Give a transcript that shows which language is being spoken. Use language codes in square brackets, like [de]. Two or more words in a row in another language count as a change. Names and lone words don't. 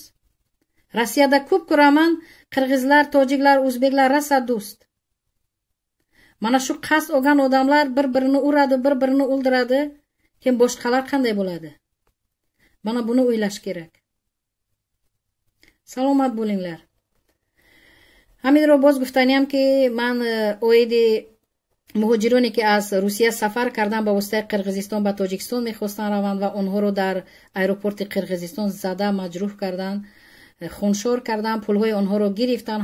[uz] Rossiyada ko'p ko'raman, qirg'izlar, tojiklar, o'zbeklar rosa do'st. Mana shu qasd olgan odamlar bir-birini uradi, bir-birini o'ldiradi. Keyin boshqalar qanday bo'ladi? Mana buni o'ylash kerak. Salomat bo'linglar. [fa] همین رو باز گفتنیم که من اویدی مهاجرانی که از روسیه سفر کردن با واسطه قرقیزستان به تاجیکستان میخواستن روند و اونها رو در ایروپورت قرقیزستان زده مجروح کردن، خونشور کردن، پولهای اونها رو گرفتن.